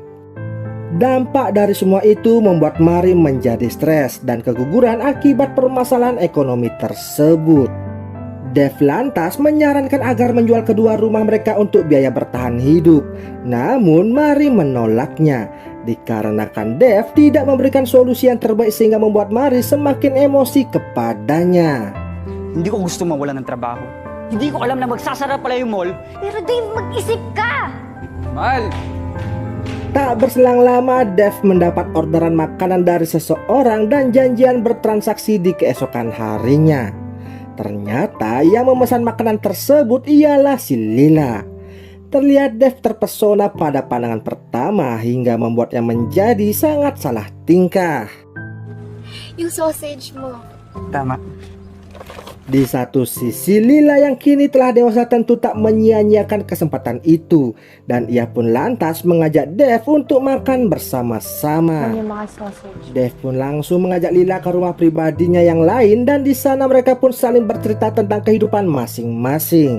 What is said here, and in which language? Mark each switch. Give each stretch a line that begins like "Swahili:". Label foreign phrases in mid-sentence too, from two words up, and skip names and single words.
Indonesian: Dampak dari semua itu membuat Mari menjadi stres dan keguguran akibat permasalahan ekonomi tersebut. Dev lantas menyarankan agar menjual kedua rumah mereka untuk biaya bertahan hidup. Namun Mari menolaknya dikarenakan Dev tidak memberikan solusi yang terbaik sehingga membuat Mari semakin emosi kepadanya.
Filipino: Hindi ko gusto mawalan ng trabaho. Hindi ko alam na magsasara pala yung mall. Pero Dave, mag-isip ka! Mahal!
Indonesian: Tak berselang lama, Dev mendapat orderan makanan dari seseorang dan janjian bertransaksi di keesokan harinya. Ternyata yang memesan makanan tersebut ialah si Lila. Terlihat Dev terpesona pada pandangan pertama hingga membuatnya menjadi sangat salah tingkah.
Filipino: Yung sausage mo. Tama.
Indonesian: Di satu sisi, Lila yang kini telah dewasa tentu tak menyia-nyiakan kesempatan itu, dan ia pun lantas mengajak Dev untuk makan bersama-sama. Dev pun langsung mengajak Lila ke rumah pribadinya yang lain, dan di sana mereka pun saling bercerita tentang kehidupan masing-masing.